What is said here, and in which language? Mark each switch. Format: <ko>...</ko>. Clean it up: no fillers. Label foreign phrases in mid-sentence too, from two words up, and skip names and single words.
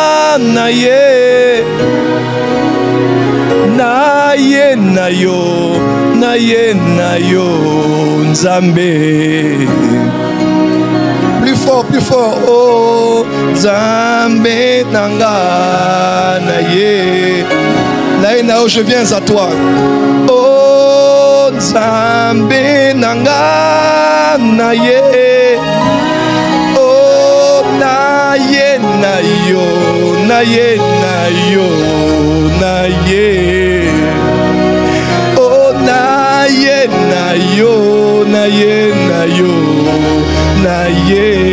<ln>naye naye nayo naye nayo Nzambe.</ln> <fr>Plus fort, plus fort.</fr> <ln>Oh Nzambe nanga naye naye nayo,</ln> <fr>je viens à toi.</fr> <ln>Oh Nzambe nanga naye, oh naye nayo naye nayo naye, oh naye nayo naye nayo naye,</ln>